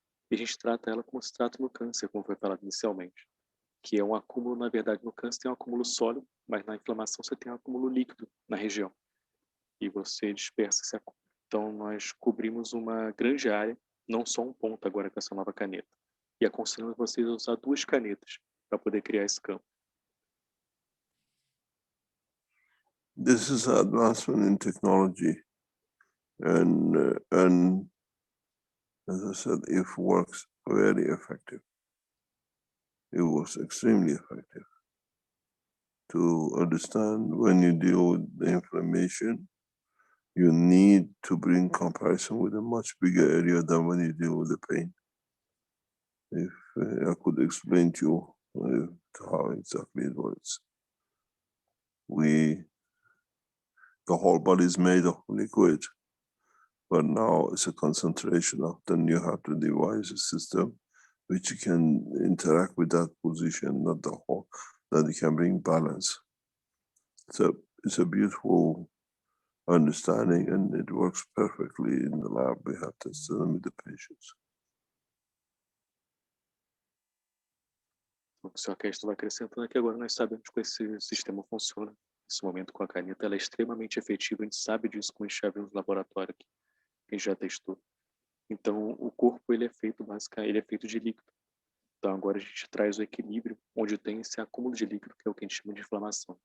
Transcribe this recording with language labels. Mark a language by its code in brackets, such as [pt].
[pt] E a gente trata ela como se trata no câncer, como foi falado inicialmente, que é um acúmulo, na verdade, no câncer tem um acúmulo sólido, mas na inflamação você tem um acúmulo líquido na região, e você dispersa esse acúmulo. Então, nós cobrimos uma grande área, não só um ponto agora com essa nova caneta. E aconselhamos vocês a usar 2 canetas para poder criar esse campo. [en] This is an advancement in technology, and as I said, it works very effective. It was extremely effective to understand when you deal with the inflammation, you need to bring comparison with a much bigger area than when you deal with the pain. If I could explain to you how exactly it works. The whole body is made of liquid, but now it's a concentration of, then you have to devise a system which you can interact with that position, not the whole, that you can bring balance. So it's a beautiful understanding, and it works perfectly in the lab. We have tested them with the patients. [pt] O que o Sr. Castro vai acrescentando é que agora nós sabemos como esse sistema funciona. Nesse momento, com a caneta, ela é extremamente efetiva, a gente sabe disso quando a gente já viu no laboratório aqui, que a gente já testou. Então, o corpo ele é feito basicamente, ele é feito de líquido. Então, agora a gente traz o equilíbrio onde tem esse acúmulo de líquido, que é o que a gente chama de inflamação.